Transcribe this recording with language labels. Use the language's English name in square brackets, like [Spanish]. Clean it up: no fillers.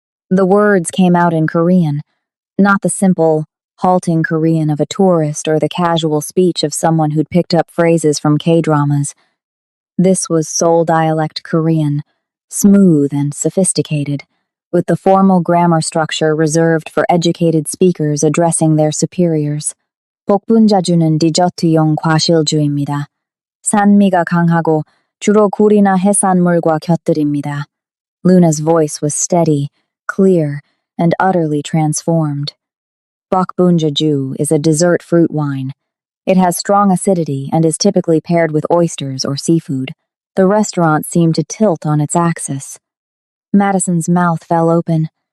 [English] The words came out in Korean, not the simple, halting Korean of a tourist or the casual speech of someone who'd picked up phrases from K-dramas. This was Seoul dialect Korean, smooth and sophisticated, with the formal grammar structure reserved for educated speakers addressing their superiors. [Korean] 복분자주는 디저트용 과실주입니다. 산미가 강하고 주로 굴이나 해산물과 곁들입니다. [English] Luna's voice was steady, clear, and utterly transformed. Bokbunjaju is a dessert fruit wine. It has strong acidity and is typically paired with oysters or seafood. The restaurant seemed to tilt on its axis. Madison's mouth fell open.